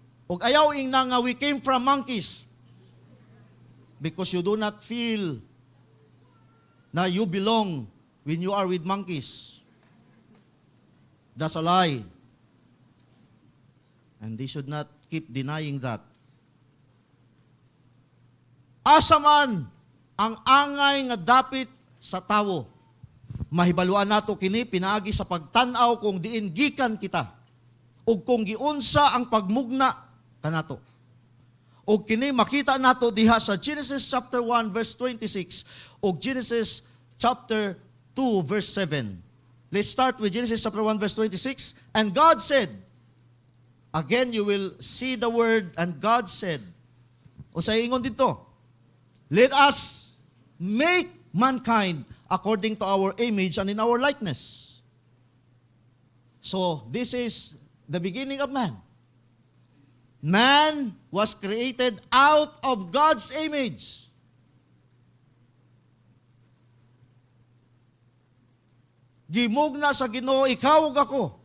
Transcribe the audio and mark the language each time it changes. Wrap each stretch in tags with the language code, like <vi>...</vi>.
<ceb>Ug ayaw ing na nga</ceb> <en>we came from monkeys because you do not feel na you belong when you are with monkeys. That's a lie. And they should not keep denying that.</en> <ceb>Asa man ang angay nga dapit sa tawo. Mahibaluan nato kini pinaagi sa pagtan-aw kung diin gikan kita ug kung giunsa ang pagmugna kanato. Ug kini makita nato diha sa Genesis chapter 1 verse 26 ug Genesis chapter 2 verse 7.</ceb> <en>Let's start with Genesis chapter 1 verse 26. And God said, again you will see the word, and God said,</en> <ceb>unsay ingon dito?</ceb> <en>Let us make mankind according to our image and in our likeness. So, this is the beginning of man. Man was created out of God's image.</en> <ceb>Gimugna sa Ginoo, ikaw ug ako.</ceb>